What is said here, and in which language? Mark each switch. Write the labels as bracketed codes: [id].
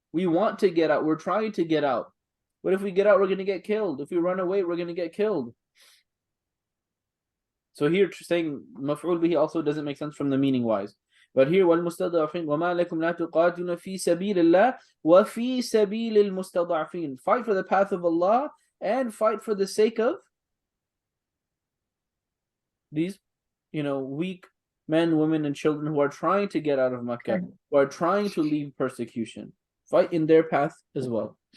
[en] We want to get out. We're trying to get out. But if we get out, we're going to get killed. If we run away, we're going to get killed. So here saying maf'ul bihi also doesn't make sense from the meaning wise. But here, [ar] وَالْمُسْتَضْعَفِينَ وَمَا لَكُمْ لَا تُقَاتِلُونَ فِي سَبِيلِ اللَّهِ وَفِي سَبِيلِ الْمُسْتَضْعَفِينَ. [en] Fight for the path of Allah and fight for the sake of these, weak men, women, and children who are trying to get out of Makkah, who are trying to leave persecution. Fight in their path as well.